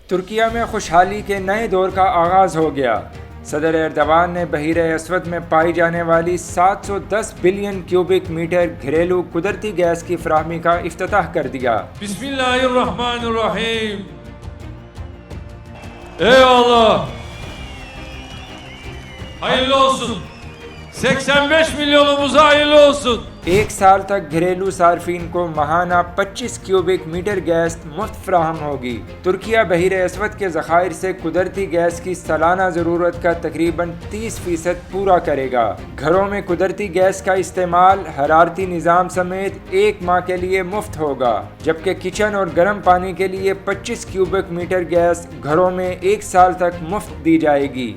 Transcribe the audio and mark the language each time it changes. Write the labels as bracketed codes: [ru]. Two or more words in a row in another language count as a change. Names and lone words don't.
[ur] ترکیہ میں خوشحالی کے نئے دور کا آغاز ہو گیا۔ صدر ایردوان نے بحیرہ اسود میں پائی جانے والی 710 بلین کیوبک میٹر گھریلو قدرتی گیس کی فراہمی کا افتتاح کر دیا۔ [ar] بسم اللہ الرحمن الرحیم۔ [tr] Eyvallah. Hayırlı olsun. 85 milyonumuza hayırlı olsun. [ur] ایک سال تک گھریلو صارفین کو ماہانہ 25 کیوبک میٹر گیس مفت فراہم ہوگی۔ ترکیہ بحیرہ اسود کے ذخائر سے قدرتی گیس کی سالانہ ضرورت کا تقریباً 30% پورا کرے گا۔ گھروں میں قدرتی گیس کا استعمال حرارتی نظام سمیت ایک ماہ کے لیے مفت ہوگا، جبکہ کچن اور گرم پانی کے لیے 25 کیوبک میٹر گیس گھروں میں ایک سال تک مفت دی جائے گی۔